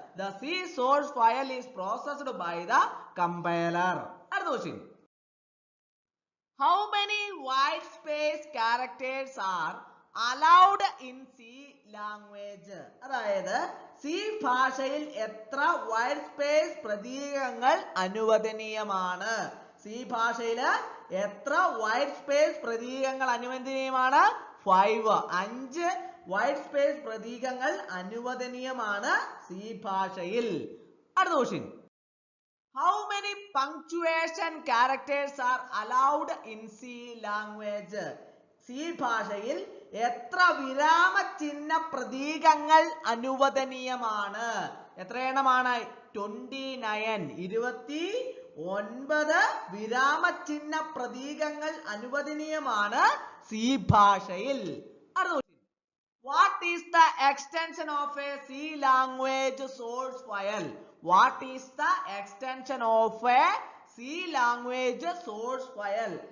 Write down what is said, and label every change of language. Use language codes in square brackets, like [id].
[en] The C source file is processed by the compiler. [ml] അടുത്ത question. [en] How many white space characters are allowed in C language? [ml] അതായത് C ഭാഷയിൽ എത്ര white space പ്രതീകങ്ങൾ അനുവദനീയമാണ്? C ഭാഷയിൽ എത്ര വൈറ്റ് സ്പേസ് പ്രതീകങ്ങൾ അനുവദനീയമാണ്? 5 വൈറ്റ് സ്പേസ് പ്രതീകങ്ങൾ അനുവദനീയമാണ് സി ഭാഷയിൽ. അടുത്ത question. [en] How many punctuation characters are allowed in C language? [ml] C ഭാഷയിൽ എത്ര വിരാമ ചിഹ്ന പ്രതീകങ്ങൾ അനുവദനീയമാണ്? എത്ര എണ്ണമാണ്? 29 വിരാമ ചിഹ്ന പ്രതീകങ്ങൾ അനുവദനീയമാണ് സി ഭാഷയിൽ. [en] What is the extension of a C language source file? What is the extension of a C language source file?